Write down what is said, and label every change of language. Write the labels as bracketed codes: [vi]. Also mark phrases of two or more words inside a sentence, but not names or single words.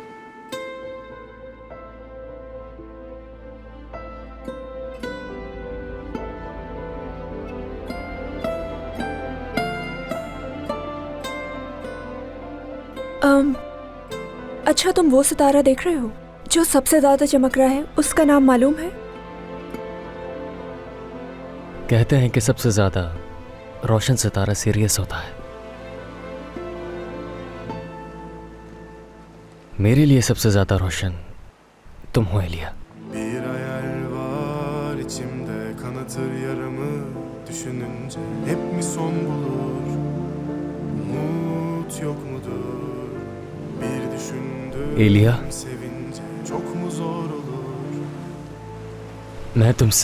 [hi] अच्छा, तुम वो सितारा देख रहे हो जो सबसे ज्यादा चमक रहा है? उसका नाम मालूम है? कहते हैं कि सबसे ज्यादा रोशन सितारा सीरियस होता है। मेरे लिए सबसे ज्यादा रोशन तुम हो एलिया। [tr] Bir hayal var içimde, kanatır yaramı düşününce. Hep mi son bulur? Umut yok mudur? Bir düşündüm एलिया, sevince çok mu zor olur? [hi] मैं तुमसे।